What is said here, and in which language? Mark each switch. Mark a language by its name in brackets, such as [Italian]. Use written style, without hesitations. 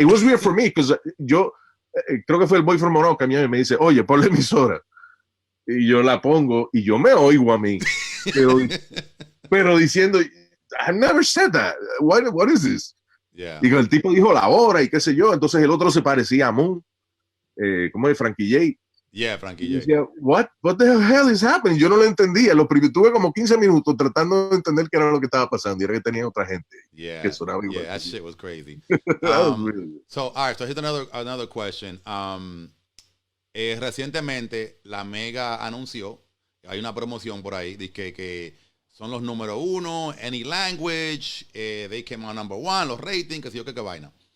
[English] It was weird for me because [Spanish] yo creo que fue el boy from Morocco que me dice, oye, pon la emisora. Y yo la pongo y yo me oigo a mí. pero diciendo, [English] I've never said that. What is this? [Spanish] Digo, el tipo dijo la hora y qué sé yo. Entonces el otro se parecía a Moon. ¿Cómo es? Frankie J. Frankie J. Decía, [English] what the hell is happening? [Spanish] Yo no lo entendía. Tuve como 15 minutos tratando de entender qué era lo que estaba pasando. Y era que tenía otra gente que sonaba igual. [English] That shit was crazy. Was really so, all right, so here's another question. [Spanish] Recientemente, la Mega anunció, hay una promoción por ahí, de que son los número 1, [English] any language, they came out number 1, [Spanish] los ratings, que sé yo qué vaina.